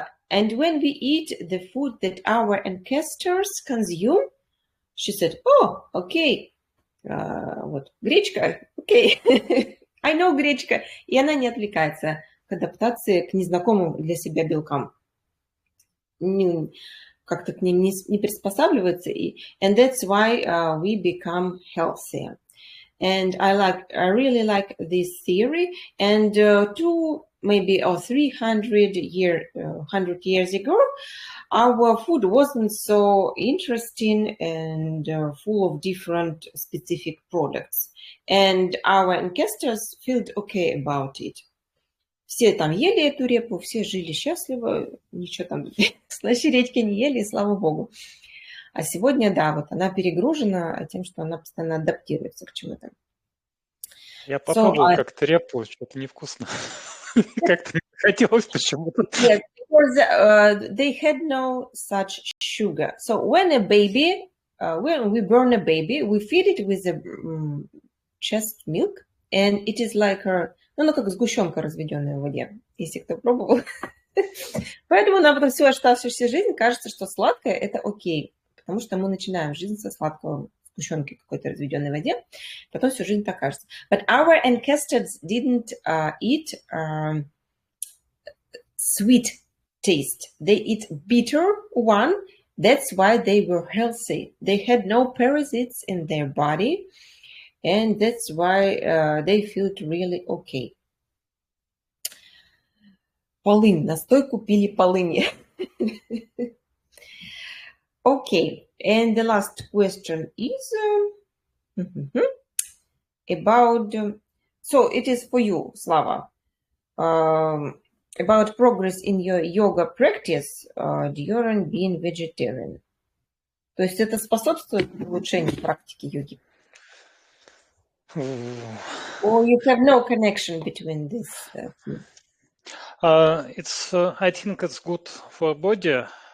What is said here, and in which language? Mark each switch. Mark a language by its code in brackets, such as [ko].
[en] And when we eat the food that our ancestors consume, she said, oh, okay, [ru] вот, гречка, окей. [en] I know гречка. [ru] И она не отвлекается к адаптации к незнакомым для себя белкам. Как-то к ним не приспосабливается. [en] And that's why we become healthier. And I really like this theory. And 200 maybe or 300 years ago, our food wasn't so interesting and full of different specific products. And our ancestors felt okay about it. [ru] Все там ели эту репу, все жили счастливо, ничего там слаще редьки не ели, и слава богу. А сегодня, да, вот она перегружена тем, что она постоянно адаптируется к чему-то. Я попробовал как-то репу, что-то невкусно. Как-то не хотелось почему-то. Нет, [en] Because they had no such sugar. So when we burn a baby, we feed it with the chest milk, and it is like [ru] ну, как сгущенка, разведенная в воде, если кто пробовал. Поэтому нам потом всю оставшуюся жизнь кажется, что сладкое – это окей, потому что мы начинаем жизнь со сладкого сгущенки какой-то разведенной в воде, потом всю жизнь так кажется. [en] But our ancestors didn't eat sweet taste. They eat bitter one. That's why they were healthy. They had no parasites in their body, and that's why they felt really okay. [ru] Полынь. Настойку пили полыни. [en] Okay. And the last question is about... so it is for you, Slava. About progress in your yoga practice during being vegetarian. [ru] То есть это способствует улучшению практики йоги? [en] Or you have no connection between this? I think it's good for body.